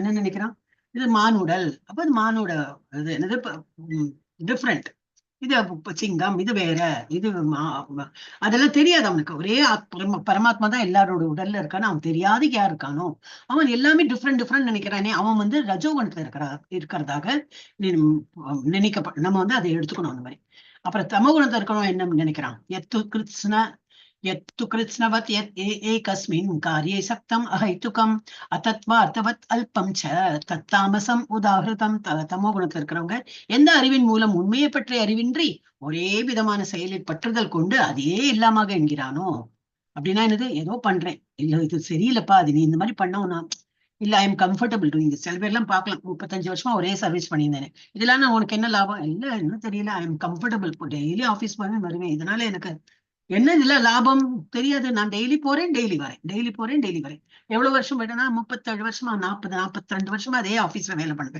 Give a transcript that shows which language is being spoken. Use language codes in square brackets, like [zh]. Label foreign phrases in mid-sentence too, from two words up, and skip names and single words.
[ta] என்ன நினைக்கிறான், இது மானுடல், அப்ப அது மானுட இது என்னது டிஃப்ரெண்ட், இது சிங்கம், இது வேற, இது அதெல்லாம் தெரியாது அவனுக்கு. ஒரே பரமாத்மா தான் எல்லாரோட உடல்ல இருக்கான்னு அவன் தெரியாது. யார் இருக்கானோ அவன் எல்லாமே டிஃப்ரெண்ட் நினைக்கிறானே, அவன் ரஜோகுணத்துல இருக்கிறதாக நம்ம அதை எடுத்துக்கணும் அந்த மாதிரி. அப்புறம் தமோகுணத்துல இருக்கிறவன் என்ன நினைக்கிறான், [sa] यत्तु कृत्स्नवत् यत् एकस्मिन् कार्ये सक्तम् अहैतुकम् अतत्वा अर्थवत् अल्पம் च तत्तामसम् उदाहृतम्. [ta] தமோ குணத்துல இருக்கிறவங்க எந்த அறிவின் மூலம் உண்மையை பற்றிய அறிவின்றி ஒரே விதமான செயலில் பற்றுதல் கொண்டு அதையே இல்லாம என்கிறானோ. அப்படின்னா என்னது, ஏதோ பண்றேன், இல்ல இது சரியில்லப்பா, அது நீ இந்த மாதிரி பண்ணோம்னா இல்ல [en] I am comfortable doing this. [ta] சில பேர்லாம் பார்க்கலாம், 35 வருஷமா ஒரே சர்வீஸ் பண்ணியிருந்தேன், இதெல்லாம் நான் உனக்கு என்ன லாபம், இல்ல என்ன தெரியல, [en] I am comfortable, [ta] டெய்லி ஆஃபீஸ் போவேன் வருவேன், இதனால எனக்கு என்ன இதுல லாபம் தெரியாது. நான் டெய்லி போறேன், டெய்லி வரேன். எவ்வளவு வருஷம் போயிட்டேன்னா 37 வருஷமா, 42 வருஷமா அதே ஆபீஸ்ல வேலை பண்ணுவேன்.